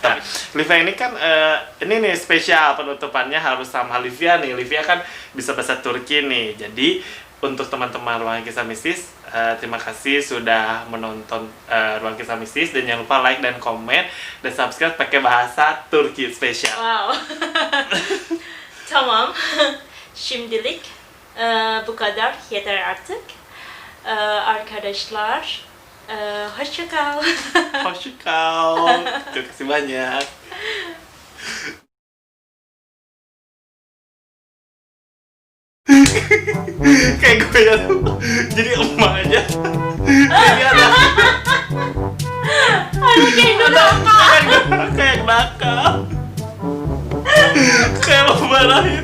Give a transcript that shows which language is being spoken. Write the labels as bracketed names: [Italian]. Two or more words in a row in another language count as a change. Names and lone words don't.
[Indonesian] Tapi Livia ini kan ini nih spesial, penutupannya harus sama Livia nih. Livia kan bisa bahasa Turki nih. Jadi untuk teman-teman Ruang Kisah Mistis, terima kasih sudah menonton Ruang Kisah Mistis, dan jangan lupa like dan komen dan subscribe pakai bahasa Turki spesial. [Turkish] Wow. Tamam. Şimdilik bu kadar, yeter artık. Arkadaşlar, hoşça kal. Hoşça kal. [Indonesian] Terima kasih banyak. Kayak gue ya, jadi emak aja. Jadi ada kayak nakal, kayak lo marahin.